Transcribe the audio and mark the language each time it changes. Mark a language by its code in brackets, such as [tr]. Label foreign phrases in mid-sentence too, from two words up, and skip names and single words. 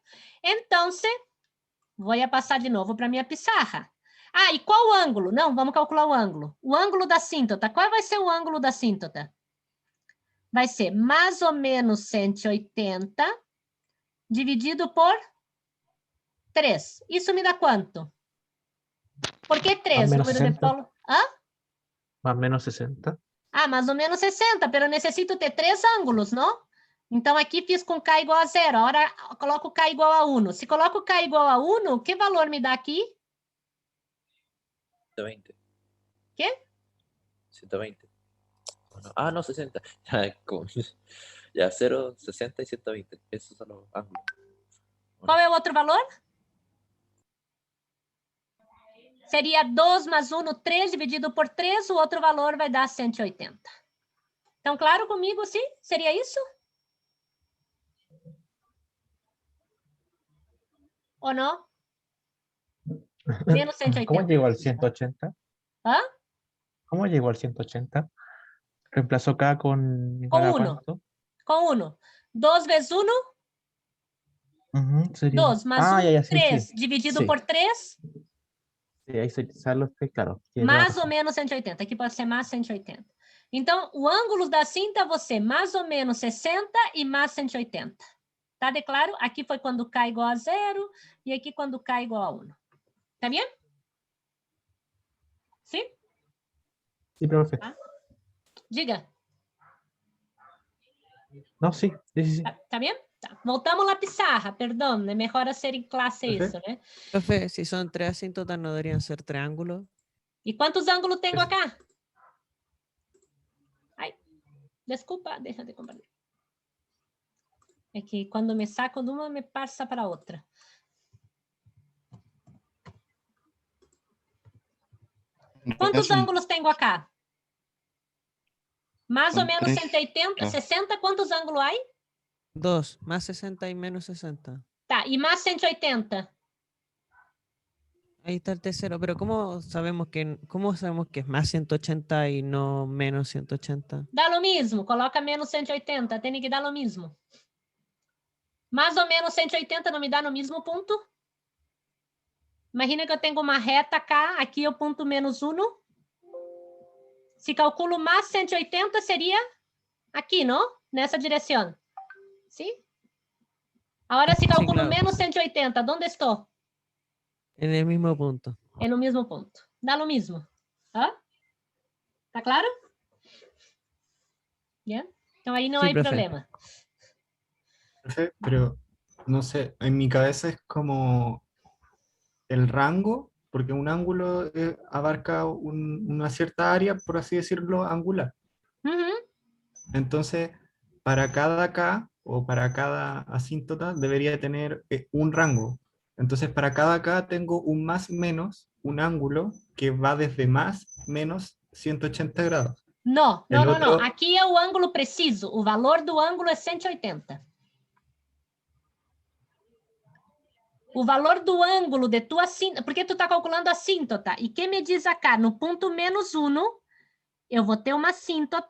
[pt] Então, vou passar de novo para minha pizarra. Ah, e qual o ângulo? Não, vamos calcular o ângulo. O ângulo da assíntota. Qual vai ser o ângulo da assíntota? Vai ser mais ou menos 180 dividido por 3. Isso me dá quanto? Por que 3? [es] Más o menos Número de 60. [pt] polo. Hã? [es] Más o menos 60. [pt] Ah, mais ou menos 60, pero necessito ter 3 ângulos, não? Então, aqui fiz com K igual a 0. Agora, coloco K igual a 1. Se coloco K igual a 1, que valor me dá aqui? 120. [es] ¿Qué? 120. Ah, no, 60. Ya, 0, 60 y 120. Esos son los ángulos. [pt] Qual é o outro valor? Seria 2 mais 1, 3 dividido por 3. O outro valor vai dar 180. Então, claro comigo, sim? Seria isso? Ou não? Menos 180. [es] ¿Cómo llegó al 180? ¿Ah? ¿Cómo llegó al 180? ¿Reemplazó K con igual a [pt] Com 1. [es] cuánto? [pt] Com 1. 2 vezes 1, [es] Sería... [pt] 2. Mais 1, [es] ya, sí, [pt] 3. [es] sí. [pt] Dividido [es] Sí. [pt] por 3, [es] Sí, ahí se sale los tres, claro. Tiene toda la [pt] mais ou [es] razón. [pt] menos 180. Aqui pode ser mais 180. Então, o ângulo da cinta você mais ou menos 60 e mais 180. Tá de claro? Aqui foi quando K igual a 0 e aqui quando K igual a 1. Tá bem? Sim? [es] Sí, profe. [pt] Diga. [es] No, sí, sí, sí. [pt] Tá bem? Tá. Voltamos lá pizarra, perdão. É melhor ser em classe isso, né? [es] Profe, si son 3 asíntotas, ¿no deberían ser triángulos? [pt] E quantos ângulos tenho acá? Ai, desculpa, deixa de compartilhar. É que quando me saco de uma, me passa para outra. Quantos ângulos tenho acá? Mais ou São menos 3. 180, 60, quantos ângulos há? 2, [es] más 60 y menos 60. [pt] Tá, e mais 180? [es] Ahí está el tercero, pero ¿cómo sabemos que es más 180 y no menos 180? [pt] Dá lo mesmo, coloca menos 180, tem que dar lo mesmo. Mais ou menos 180 não me dá no mesmo ponto? Imagina que eu tenho uma reta cá, aqui é o ponto menos 1. Se calculo mais 180, seria aqui, não? Nessa direção. Sim? Agora, se calculo claro. menos 180, onde estou? [es] En el mismo punto. [pt] É no mesmo ponto. Dá no mesmo. Hã? Tá claro? Yeah? Então, aí não Sim, há profe. problema. [es] profe, pero no sé, en mi cabeza es como el rango, porque un ángulo abarca una cierta área, por así decirlo, angular. Uhum. Entonces, para cada K o para cada asíntota debería tener un rango. Entonces, para cada K tengo un más menos, un ángulo que va desde más menos 180 grados. [pt] Não, [es] El [pt] não, não, não. [es] otro, [pt] Aqui é o ângulo preciso. O valor do ângulo é 180. O valor do ângulo de tua assíntota, porque tu está calculando a assíntota. E quem me diz acá, no ponto -1, eu vou ter uma assíntota.